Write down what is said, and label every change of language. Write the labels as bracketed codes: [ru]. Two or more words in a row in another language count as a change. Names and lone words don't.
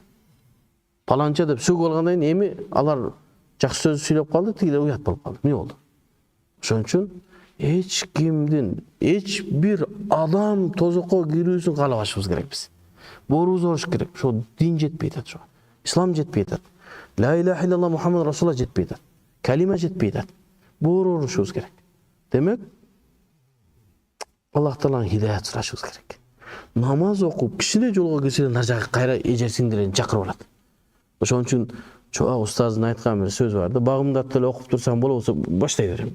[ky] Паланча деп сөгүп алгандан кийин эми алар жакшы сөз сүйлөп калды, тигилер уят болуп калды. Эмне болду? Ошон үчүн эч кимдин, эч бир адам тозокко кирүүсүн каалабашыбыз керек биз. Боорубуз болуш керек. Ошо дин жетпей атат ошо. Ислам жетпей атат. [ar] لا إله إلا الله محمد رسول الله [ky] жетпей атат. Калима жетпей атат. Боорушубуз керек. Демек, Аллах Тааладан хидаят сурашыбыз керек. Намаз окуп, кичине жолго кирсе нар жакка кайра эже сиңдилерин чакырып алат. Ошон үчүн чоа устаздын айткан бир сөзү бар да, багымдат деле окуп турсаң болобу, баштай берем.